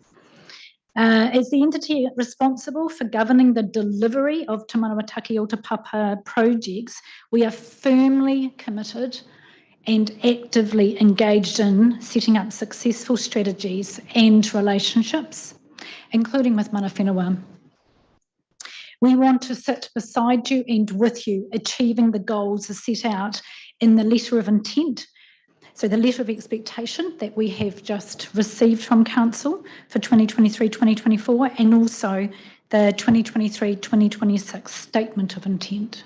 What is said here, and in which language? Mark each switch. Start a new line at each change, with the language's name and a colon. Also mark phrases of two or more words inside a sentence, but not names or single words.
English: As the entity responsible for governing the delivery of Te Manawa o Te Papa projects, we are firmly committed and actively engaged in setting up successful strategies and relationships, including with
Māori: mana whenua.
English: We want to sit beside you and with you, achieving the goals as set out in the letter of intent. So the letter of expectation that we have just received from Council for 2023-2024, and also the 2023-2026 statement of intent.